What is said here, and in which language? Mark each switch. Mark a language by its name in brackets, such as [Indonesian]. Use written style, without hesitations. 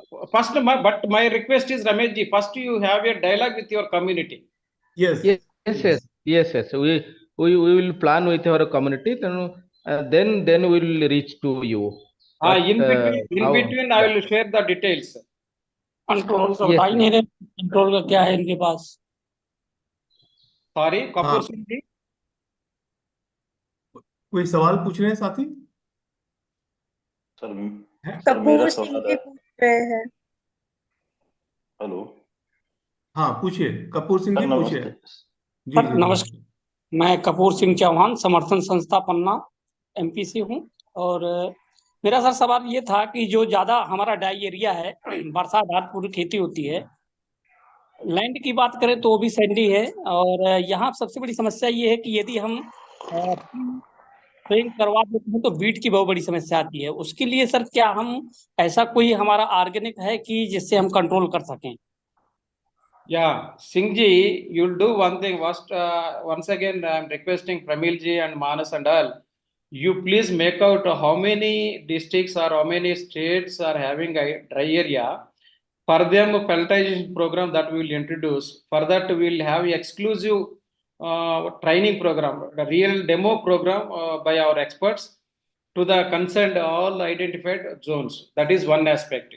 [English] First, but my request is, Ramesh ji, first you have a dialogue with your community. Yes. Yes, yes, yes, yes. We will plan with our community. Then we will reach to you. In between, I will share the details. [Hindi] Control का बता ही नहीं रहे, control का क्या है इनके पास? Sorry, Kapoor Singh ji, कोई सवाल पूछ रहे हैं साथी? सर मेरा सवाल है। हेलो, हाँ पूछिए, कपूर सिंह जी पूछिए। जी सर जी नमस्कार, मैं कपूर सिंह चौहान, समर्थन संस्था पन्ना, MP से हूँ। और मेरा सर सवाल ये था कि जो ज्यादा हमारा ड्राई एरिया है, वर्षा आधार पूरी खेती होती है, लैंड की बात करें तो वो भी सैंडी है, और यहाँ सबसे बड़ी समस्या ये है कि यदि हम ट्रेन करवा देते हैं तो बीट की बहुत बड़ी समस्या आती है। उसके लिए सर क्या हम ऐसा कोई हमारा ऑर्गेनिक है कि जिससे हम कंट्रोल कर सकें? [English] Yeah, Singh ji, you'll do one thing. First, once again, I'm requesting Pramil ji and Manas and all, you please make out how many districts or how many states are having a dry area. For them, pelletization program that we will introduce. For that, we will have exclusive training program, a real demo program by our experts to the concerned all identified zones. That is one aspect.